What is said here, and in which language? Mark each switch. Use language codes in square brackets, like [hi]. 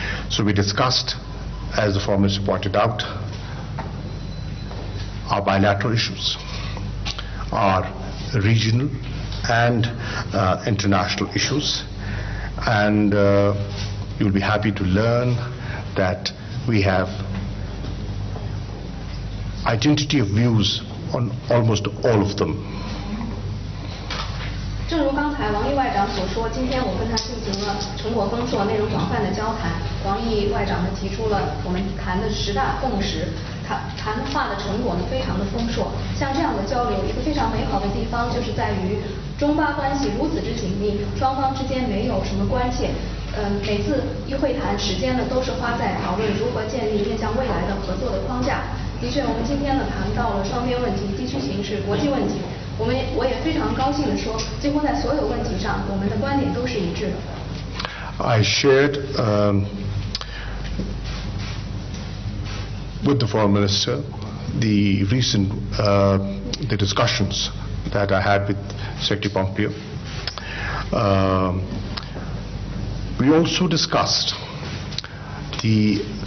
[en] So we discussed, as the Foreign Minister pointed out, our bilateral issues, our regional and international issues, and you'll be happy to learn that we have identity of views on almost all of them. [zh] 正如刚才王毅外长所说，今天我跟他进行了成果丰硕、内容广泛的交谈。王毅外长呢提出了我们谈的10大共识，谈话的成果呢非常的丰硕。像这样的交流，一个非常美好的地方就是在于中巴关系如此之紧密，双方之间没有什么关切。每次一会谈时间呢都是花在讨论如何建立面向未来的合作的框架。的确，我们今天呢谈到了双边问题、地区形势、国际问题。我也非常高兴地说，几乎在所有问题上，我们的观点都是一致的。 [en] I shared with the Foreign Minister the recent the discussions that I had with Secretary Pompeo. We also discussed the